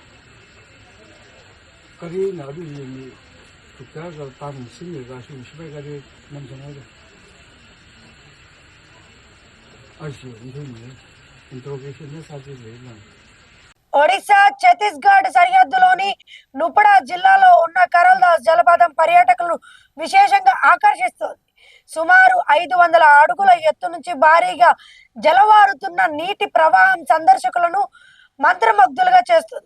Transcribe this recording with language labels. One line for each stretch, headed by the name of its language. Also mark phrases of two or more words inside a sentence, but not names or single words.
Cantonese: 嗰啲有啲嘢獨家個大明星嚟㗎，算唔算嗰啲咁上下嘅？
Telugu: ఇంట్రోగేషన్ సాధ్యం లేదు. ఒడిశా ఛత్తీస్గఢ్ సరిహద్దులోని నుపడా జిల్లాలో ఉన్న కరల్దాస్ జలపాతం పర్యాటకులను విశేషంగా ఆకర్షిస్తుంది. సుమారు 500 అడుగుల ఎత్తు నుంచి భారీగా జలవారుతున్న నీటి ప్రవాహం సందర్శకులను మంత్రముగ్ధులుగా చేస్తుంది.